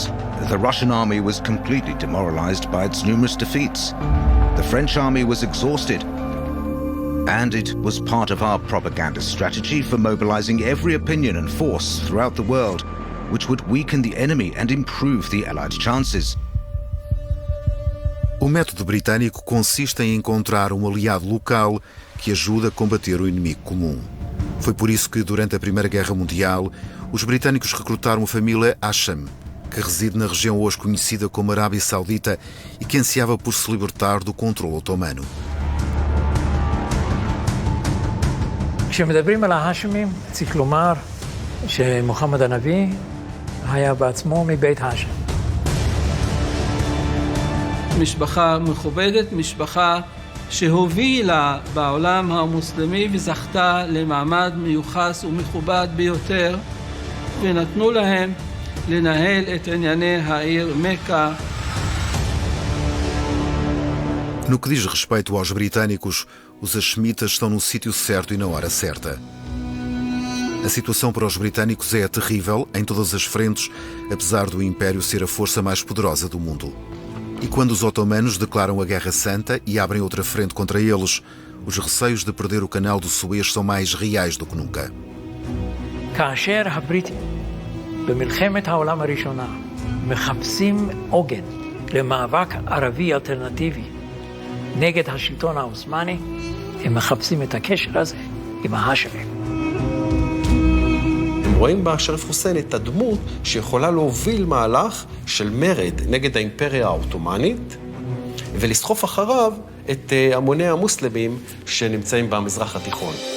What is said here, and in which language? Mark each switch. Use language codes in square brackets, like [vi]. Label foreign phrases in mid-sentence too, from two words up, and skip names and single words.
[en] The Russian army was completely demoralized by its numerous defeats. The French army was exhausted. And it was part of our propaganda strategy for mobilizing every opinion and force throughout the world, which would weaken the enemy and improve the Allied chances. [pt] O método britânico consiste em encontrar um aliado local que ajuda a combater o inimigo comum. Foi por isso que, durante a Primeira Guerra Mundial, os britânicos recrutaram a família Hasham, que reside na região hoje conhecida como Arábia Saudita e que ansiava por se libertar do controle otomano. [he] כשמדברים על ההאשמים, צריך לומר שמוחמד הנביא היה בעצמו מבית האשם. משפחה מכובדת, משפחה שהובילה בעולם המוסלמי וזכתה למעמד מיוחס ומכובד ביותר, ונתנו להם לנהל את ענייני העיר מכה. [pt] No que diz respeito aos britânicos, os hashemitas estão no sítio certo e na hora certa. A situação para os britânicos é terrível em todas as frentes, apesar do Império ser a força mais poderosa do mundo. E quando os otomanos declaram a Guerra Santa e abrem outra frente contra eles, os receios de perder o canal do Suez são mais reais do que nunca. [he] כאשר הבריטים במלחמת העולם הראשונה מחפשים עוגן למאבק ערבי אלטרנטיבי נגד השלטון העות'מאני, הם מחפשים את הקשר הזה עם ההאשמים. הם רואים בשריף חוסיין את הדמות שיכולה להוביל מהלך של מרד נגד האימפריה העות'מאנית ולסחוף אחריו את המוני המוסלמים שנמצאים במזרח התיכון.